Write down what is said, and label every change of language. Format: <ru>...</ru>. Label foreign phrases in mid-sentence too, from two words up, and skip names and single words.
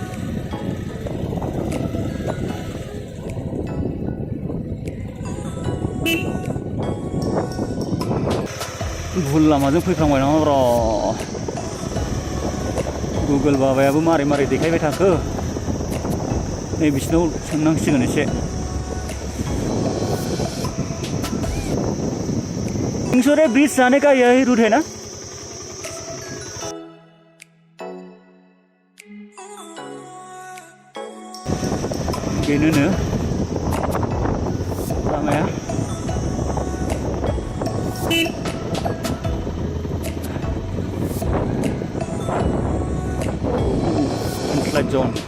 <brx>भुल लामाजों फैफ्लांबाय नामा र' गुगोल बाबायाबो मारै देखायबाय थाखो नै बिसिनाव सोंनांसिगोन एसे सिंसरे ब्रिज</brx> <hi>जाने का यही रूट है ना</hi> <brx>बेनोनो लामाया zone</brx>